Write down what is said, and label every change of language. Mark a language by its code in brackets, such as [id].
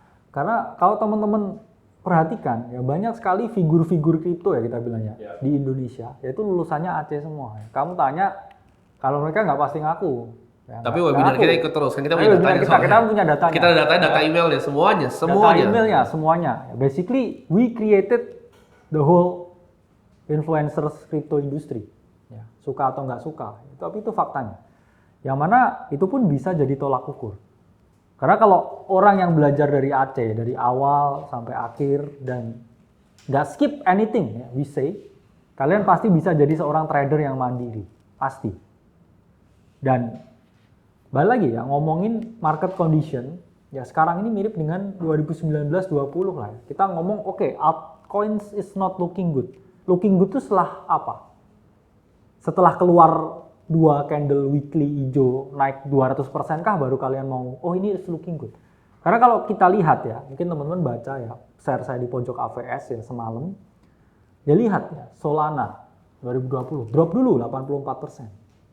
[id] Karena kalau teman-teman perhatikan ya banyak sekali figur-figur kripto ya kita bilangnya di Indonesia, yaitu lulusannya Aceh semua. Kamu tanya, kalau mereka nggak pasti ngaku. Ya, tapi webinar kita ikut terus kan kita punya datanya. Kita punya datanya. Kita ada datanya, data emailnya semuanya. Data emailnya semuanya. [en] Basically we created the whole influencers crypto industry. [id] Ya, suka atau nggak suka, tapi itu faktanya. Yang mana itu pun bisa jadi tolak ukur. Karena kalau orang yang belajar dari Aceh dari awal sampai akhir dan nggak [en] skip anything, [id] ya, [en] we say, [id] kalian pasti bisa jadi seorang trader yang mandiri, pasti. Dan balik lagi ya, ngomongin market condition, ya sekarang ini mirip dengan 2019-20 lah ya. Kita ngomong, oke, [en] altcoins is not looking good. [id] Looking good itu setelah apa? Setelah keluar 2 candle weekly hijau naik 200% kah baru kalian mau, oh ini [en] is looking good. [id] Karena kalau kita lihat ya, mungkin teman-teman baca ya, share saya di pojok AVS ya semalam, ya lihat ya, Solana 2020, drop dulu 84%.